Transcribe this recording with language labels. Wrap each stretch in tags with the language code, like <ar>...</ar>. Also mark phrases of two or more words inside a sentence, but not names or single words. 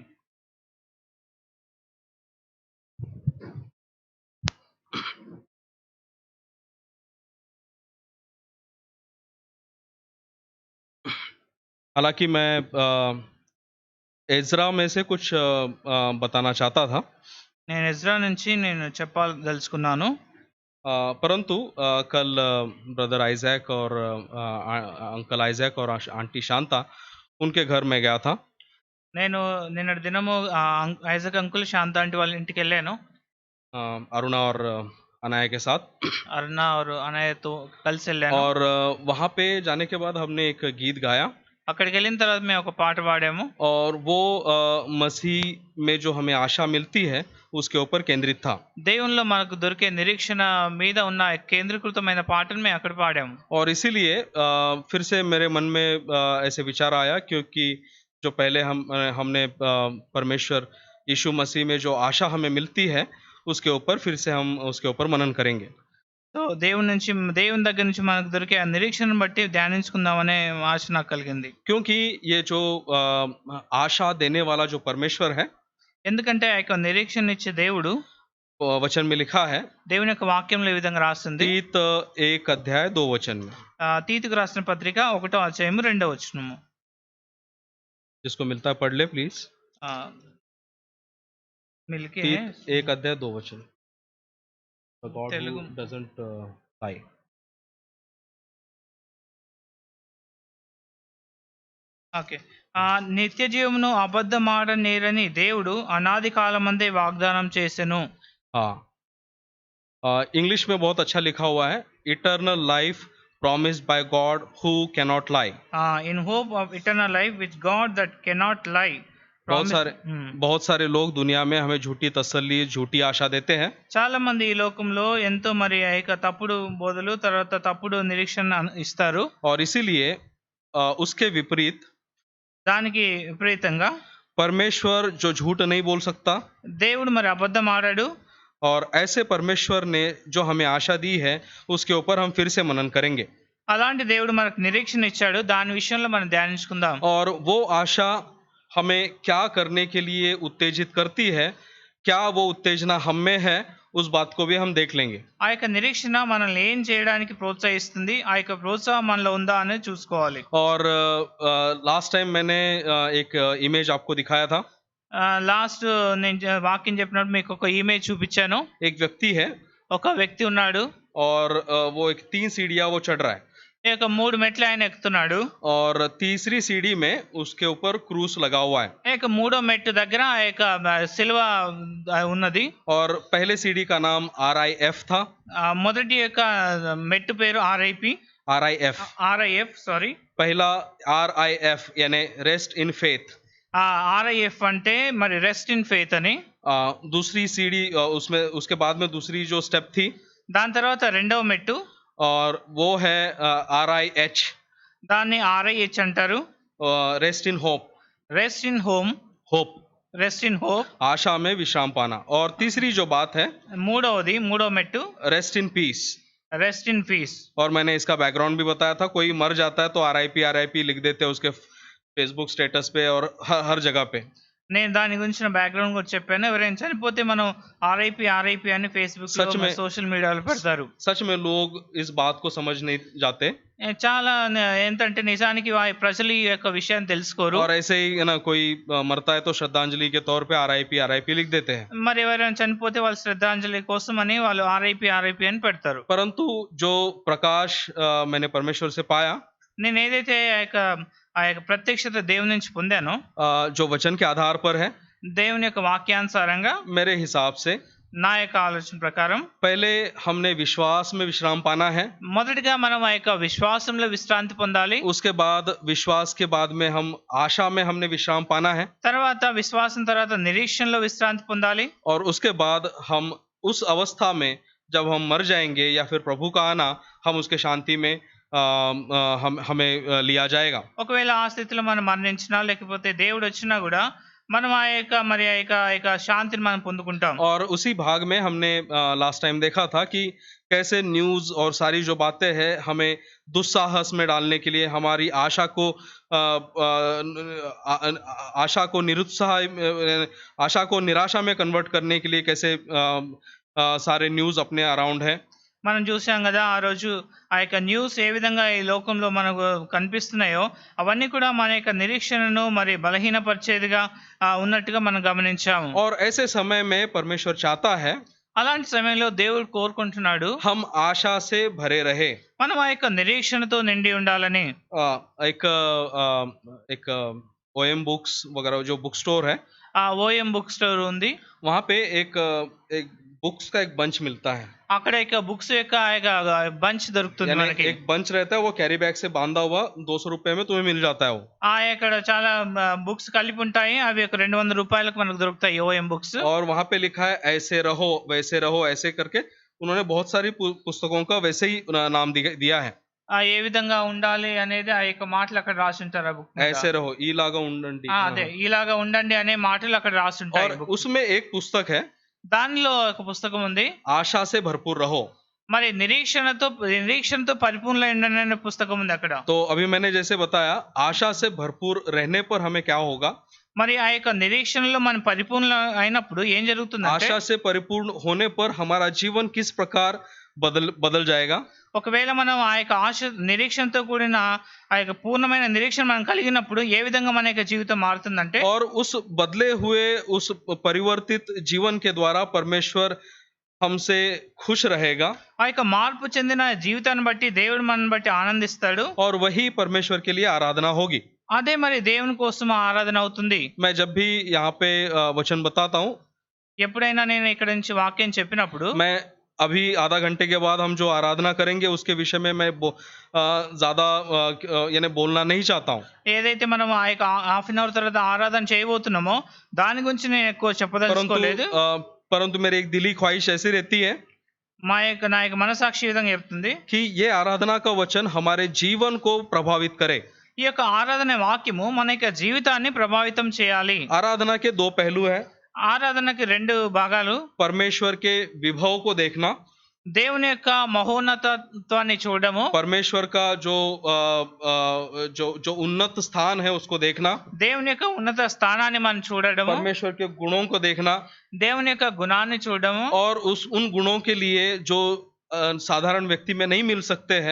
<hi>हालांकि मैं एज़रा में से कुछ बताना चाहता था,</hi> <te>నేను ఎజ్రా నుంచి నేను చెప్పదలుచుకున్నాను।</te> <hi>परंतु कल ब्रदर आइजैक और अंकल आइजैक और आंटी शांता उनके घर में गया था।</hi> <te>నేను నిన్నటి దినము ఐజక్ అంకుల్ శాంత ఆంటీ వాళ్ళ ఇంటికి వెళ్ళాను,</te> <hi>अरुणा और अनाया के साथ।</hi> <te>అరుణ और అన్నయ్యతో కలిసి వెళ్ళాను।</te> <hi>और वहाँ पे जाने के बाद हमने एक गीत गाया,</hi> <te>అక్కడికి వెళ్ళిన తర్వాత మేము ఒక పాట పాడాము।</te> <hi>और वो मसीह में जो हमें आशा मिलती है उसके ऊपर केंद्रित था।</hi> <te>దేవునిలో మనకు దొరికే నిరీక్షణ మీద ఉన్న కేంద్రీకృతమైన పాటను మేము అక్కడ పాడాము।</te> <hi>और इसीलिए फिर से मेरे मन में ऐसे विचार आया, क्योंकि जो पहले हमने परमेश्वर यीशु मसीह में जो आशा हमें मिलती है उसके ऊपर फिर से हम उसके ऊपर मनन करेंगे।</hi> <te>సో దేవుని దగ్గర నుంచి మనకు దొరికే ఆ నిరీక్షణను బట్టి ధ్యానించుకుందామనే ఆశ నాకు కలిగింది।</te> <hi>क्योंकि ये जो आशा देने वाला जो परमेश्वर है,</hi> <te>ఎందుకంటే ఆ యొక్క నిరీక్షణ ఇచ్చే దేవుడు,</te> <hi>वचन में लिखा है,</hi> <te>దేవుని యొక్క వాక్యంలో ఈ విధంగా రాస్తుంది।</te> <hi>तीत 1:2 में,</hi> <te>తీతుకు రాసిన పత్రిక 1వ అధ్యాయము 2వ వచనము।</te> <hi>जिसको मिलता है पढ़ ले प्लीज। मिलके</hi> <en>तीत 1:2। The God who doesn't lie.</en> <te>ఓకే, నిత్య జీవమును అబద్ధమాడనేరని దేవుడు అనాది కాలమందే వాగ్దానం చేసెను।</te> <hi>हाँ, इंग्लिश में बहुत अच्छा लिखा हुआ है,</hi> <en>eternal life promised by God who cannot lie. In hope of eternal life which God that cannot lie.</en> <hi>बहुत सारे लोग दुनिया में हमें झूठी तसल्ली, झूठी आशा देते हैं।</hi> <te>చాలా మంది ఈ లోకంలో ఎంతో మరి తప్పుడు బోధలు, తర్వాత తప్పుడు నిరీక్షణ ఇస్తారు।</te> <hi>और इसीलिए उसके विपरीत,</hi> <te>దానికి విపరీతంగా</te> <hi>परमेश्वर जो झूठ नहीं बोल सकता,</hi> <te>దేవుడు మరి అబద్ధం ఆడాడు।</te> <hi>और ऐसे परमेश्वर ने जो हमें आशा दी है उसके ऊपर हम फिर से मनन करेंगे।</hi> <te>అలాంటి దేవుడు మనకు నిరీక్షణ ఇచ్చాడు, దాని విషయంలో మనం ధ్యానించుకుందాం।</te> <hi>और वो आशा हमें क्या करने के लिए उत्तेजित करती है, क्या वो उत्तेजना हम में है, उस बात को भी हम देख लेंगे।</hi> <te>ఆ యొక్క నిరీక్షణ మనల్ని ఏం చేయడానికి ప్రోత్సహిస్తుంది, ఆ యొక్క ప్రోత్సాహం మనలో ఉందా అనేది చూసుకోవాలి.</te> <hi>और</hi> <en>last time</en> <hi>मैंने एक इमेज आपको दिखाया था।</hi> <te>లాస్ట్ నేను వాక్యం చెప్పినప్పుడు మీకు ఒక ఇమేజ్ చూపించాను.</te> <hi>एक व्यक्ति है</hi> <te>ఒక వ్యక్తి ఉన్నాడు.</te> <hi>और वो एक 3 सीढ़ियाँ वो चढ़ रहा है</hi> <te>ఈ యొక్క 3 మెట్లు ఆయన ఎక్కుతున్నాడు.</te> <hi>और तीसरी सीढ़ी में उसके ऊपर क्रूस लगा हुआ है।</hi> <te>ఈ యొక్క 3వ మెట్టు దగ్గర ఆ యొక్క సిలువ ఉన్నది.</te> <hi>और पहले सीढ़ी का नाम RIF था।</hi> <te>మొదటి యొక్క మెట్టు పేరు RIF సారీ.</te> <hi>पहला RIF यानी</hi> <en>rest in faith.</en> <te>RIF అంటే మరి</te> <en>rest in faith</en> <te>అని.</te> <hi>दूसरी सीढ़ी उसमें उसके बाद में दूसरी जो स्टेप थी,</hi> <te>దాని తర్వాత రెండవ మెట్టు</te> <hi>और वो है RIH,</hi> <te>దాన్ని RIH అంటారు.</te> <en>rest in hope. rest in home, होप rest in hope,</en> <hi>आशा में विश्राम पाना। और तीसरी जो बात है,</hi> <te>మూడవ మెట్టు</te> <en>rest in peace. rest in peace.</en> <hi>और मैंने इसका बैकग्राउंड भी बताया था। कोई मर जाता है तो RIP लिख देते हैं उसके फेसबुक स्टेटस पे और हर जगह पे।</hi> <te>నేను దాని గురించిన బ్యాక్గ్రౌండ్ కూడా చెప్పాను. ఎవరైనా చనిపోతే మనం RIP అని ఫేస్బుక్</te> <hi>सच में</hi> <en>social mediaలో</en> <te>పెడతారు.</te> <hi>सच में लोग इस बात को समझ नहीं जाते</hi> <te>చాలా ఏంటంటే నిజానికి ప్రజలు ఈ యొక్క విషయాన్ని తెలుసుకోరు.</te> <hi>और ऐसे ही ना कोई मरता है तो श्रद्धांजलि के तौर पे RIP लिख देते हैं।</hi> <te>మరి ఎవరైనా చనిపోతే వాళ్ళు శ్రద్ధాంజలి కోసం అని వాళ్ళు RIP అని పెడతారు.</te> <hi>परंतु जो प्रकाश मैंने परमेश्वर से पाया,</hi> <te>నేను ఏదైతే ఆ యొక్క ప్రత్యక్షత దేవుని నుంచి పొందానో,</te> <hi>जो वचन के आधार पर है,</hi> <te>దేవుని యొక్క వాక్యానుసారంగా</te> <hi>मेरे हिसाब से</hi> <te>నా యొక్క ఆలోచన ప్రకారం</te> <hi>पहले हमने विश्वास में विश्राम पाना है।</hi> <te>మొదటిగా మనం ఆ యొక్క విశ్వాసంలో విశ్రాంతి పొందాలి.</te> <hi>उसके बाद विश्वास के बाद में हम आशा में हमने विश्राम पाना है।</hi> <te>తర్వాత విశ్వాసం తర్వాత నిరీక్షణలో విశ్రాంతి పొందాలి.</te> <hi>और उसके बाद हम उस अवस्था में जब हम मर जाएंगे या फिर प्रभु का आना, हम उसके शांति में हमें लिया जाएगा।</hi> <te>ఒకవేళ ఆ స్థితిలో మనం మరణించినా లేకపోతే దేవుడు వచ్చినా కూడా మనం ఆ యొక్క శాంతిని మనం పొందుకుంటాం.</te> <hi>और उसी भाग में हमने लास्ट टाइम देखा था कि कैसे न्यूज़ और सारी जो बातें हैं हमें दुस्साहस में डालने के लिए, हमारी आशा को निराशा में कन्वर्ट करने के लिए कैसे सारे न्यूज़ अपने अराउंड है।</hi> <te>మనం చూసాం కదా ఆ రోజు ఆ యొక్క న్యూస్ ఏ విధంగా ఈ లోకంలో మనకు కనిపిస్తున్నాయో అవన్నీ కూడా మన యొక్క నిరీక్షణను మరి బలహీనపరిచేదిగా ఉన్నట్టుగా మనం గమనించాము.</te> <hi>और ऐसे समय में परमेश्वर चाहता है</hi> <te>అలాంటి సమయంలో దేవుడు కోరుకుంటున్నాడు</te> <hi>हम आशा से भरे रहे,</hi> <te>మనం ఆ యొక్క నిరీక్షణతో నిండి ఉండాలని.</te> <hi>एक OM बुक्स वगैरह जो बुक स्टोर है,</hi> <te>ఆ OM</te> <en>book store</en> <te>ఉంది.</te> <hi>वहाँ पे एक बुक्स का एक बंच मिलता है।</hi> <te>అక్కడ ఒక బుక్స్ యొక్క బంచ్ దొరుకుతుంది మనకి.</te> <hi>एक बंच रहता है, वो</hi> <en>carry bag</en> <hi>से बांधा हुआ 200 रुपए में तुम्हें मिल जाता है वो।</hi> <te>ఇక్కడ చాలా బుక్స్ కలిపి ఉంటాయి. అవి ఒక 200 రూపాయలకు మనకు దొరుకుతాయి OM బుక్స్.</te> <hi>और वहाँ पे लिखा है ऐसे रहो वैसे रहो ऐसे करके, उन्होंने बहुत सारी पुस्तकों का वैसे ही नाम दिया है।</hi> <te>ఏ విధంగా ఉండాలి అనేది ఆ యొక్క మాటలు అక్కడ రాసి ఉంటారు ఆ బుక్ మీద.</te> <hi>ऐसे रहो</hi> <te>ఈలాగా ఉండండి, అదే ఇలాగా ఉండండి అనే మాటలు అక్కడ రాసి ఉంటాయి.</te> <hi>और उसमें एक पुस्तक है,</hi> <te>దానిలో ఒక పుస్తకం ఉంది,</te> <hi>आशा से भरपूर रहो।</hi> <te>మరి నిరీక్షణతో పరిపూర్ణ అనే పుస్తకం ఉంది అక్కడ.</te> <hi>तो अभी मैंने जैसे बताया, आशा से भरपूर रहने पर हमें क्या होगा,</hi> <te>మరి ఆ యొక్క నిరీక్షణలో మనం పరిపూర్ణ అయినప్పుడు ఏం జరుగుతుంది?</te> <hi>आशा से परिपूर्ण होने पर हमारा जीवन किस प्रकार बदल जाएगा।</hi> <te>ఒకవేళ మనం ఆ యొక్క నిరీక్షణతో కూడిన ఆ యొక్క పూర్ణమైన నిరీక్షణ మనం కలిగినప్పుడు ఏ విధంగా మన యొక్క జీవితం మారుతుందంటే,</te> <hi>और उस बदले हुए उस परिवर्तित जीवन के द्वारा परमेश्वर हमसे खुश रहेगा।</hi> <te>ఆ యొక్క మార్పు చెందిన జీవితాన్ని బట్టి దేవుడు మనల్ని బట్టి ఆనందిస్తాడు.</te> <hi>और वही परमेश्वर के लिए आराधना होगी।</hi> <te>అదే మరి దేవుని కోసం ఆరాధన అవుతుంది.</te> <hi>मैं जब भी यहाँ पे वचन बताता हूँ,</hi> <te>ఎప్పుడైనా నేను ఇక్కడ నుంచి వాక్యం చెప్పినప్పుడు,</te> <hi>मैं अभी आधा घंटे के बाद हम जो आराधना करेंगे उसके विषय में मैं ज्यादा यानी बोलना नहीं चाहता हूँ।</hi> <te>ఏదైతే మనం ఆ యొక్క</te> <en>half an hour</en> <te>తర్వాత ఆరాధన చేయబోతున్నామో దాని గురించి నేను ఎక్కువ చెప్పదలుచుకోలేదు.</te> <hi>परंतु मेरी एक दिली ख्वाहिश ऐसी रहती है,</hi> <te>నా యొక్క మనసాక్షి విధంగా చెప్తుంది</te> <hi>कि ये आराधना का वचन हमारे जीवन को प्रभावित करे।</hi> <te>ఈ యొక్క ఆరాధన వాక్యము మన యొక్క జీవితాన్ని ప్రభావితం చేయాలి.</te> <hi>आराधना के 2 पहलू है।</hi> <te>ఆరాధనకి 2 భాగాలు,</te> <hi>परमेश्वर के विभव को देखना</hi> <te>దేవుని యొక్క మహోన్నతత్వాన్ని చూడడము,</te> <hi>परमेश्वर का जो जो जो उन्नत स्थान है उसको देखना,</hi> <te>దేవుని యొక్క ఉన్నత స్థానాన్ని మనం చూడడము,</te> <hi>परमेश्वर के गुणों को देखना,</hi> <te>దేవుని యొక్క గుణాన్ని చూడడము,</te> <hi>और उन गुणों के लिए जो साधारण व्यक्ति में नहीं मिल सकते हैं,</hi>